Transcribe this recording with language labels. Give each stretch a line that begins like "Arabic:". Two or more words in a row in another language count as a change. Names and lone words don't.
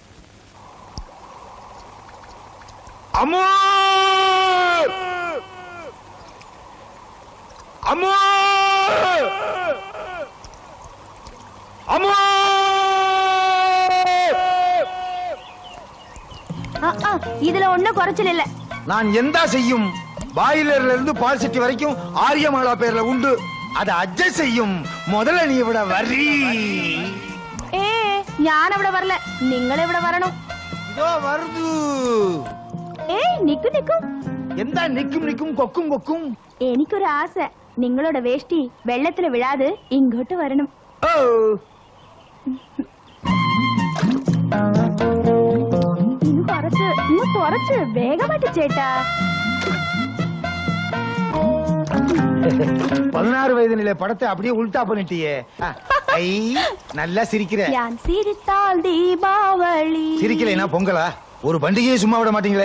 Tamil: அம்மா அம்மா அம்மா! இதுல ஒண்ணும் குறைச்சல் இல்ல. நான் எந்த செய்யும் பாயிலர்ல இருந்து பால் சட்டி வரைக்கும் ஆரியமாலா பேர்ல உண்டு. அதை அட்ஜஸ்ட் செய்யும். முதல்ல நீ இவிட வர்றீ.
Malayalam: ഞാൻ ഇവിടെ വരല, നിങ്ങൾ ഇവിടെ വരണം.
Tamil: இதோ வருது.
Malayalam: നിക്കും. എന്താ നിക്കും കൊക്കും കൊക്കും? എനിക്കൊരു ആശ, നിങ്ങളുടെ വേഷ്ടി വെള്ളത്തിൽ വിഴാതെ ഇങ്ങോട്ട് വരണം. ഇനി കുറച്ച്
Tamil: இன்னும் குறைச்சு வேகமாட்டு சேட்டா. 16 வயது நிலை படத்தை அப்படியே உல்டா பண்ணிட்டியே. ஐ, நல்லா சிரிக்கிற. யான் சிரித்தால் தீபாவளி. சிரிக்கலைன்னா பொங்கலா? ஒரு பண்டிகையை சும்மா விட மாட்டீங்களே.